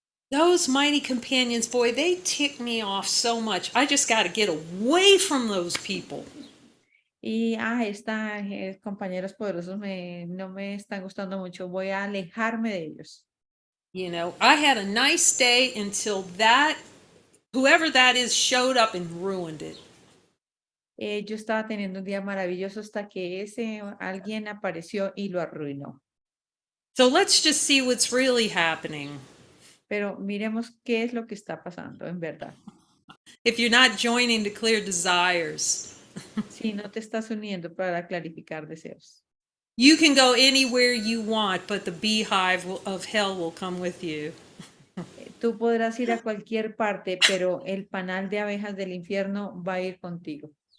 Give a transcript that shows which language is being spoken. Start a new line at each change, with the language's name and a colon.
English: Those mighty companions, boy, they tick me off so much. I just got to get away from those people.
Spanish: Y compañeros poderosos no me están gustando mucho, voy a alejarme de ellos.
English: You know, I had a nice day until whoever that is showed up and ruined it.
Spanish: Yo estaba teniendo un día maravilloso hasta que alguien apareció y lo arruinó.
English: So let's just see what's really happening.
Spanish: Pero miremos qué es lo que está pasando en verdad.
English: If you're not joining to clear desires,
Spanish: Si no te estás uniendo para clarificar deseos.
English: you can go anywhere you want, but the beehive of hell will come with you.
Spanish: Tú podrás ir a cualquier parte, pero el panal de abejas del infierno va a ir contigo.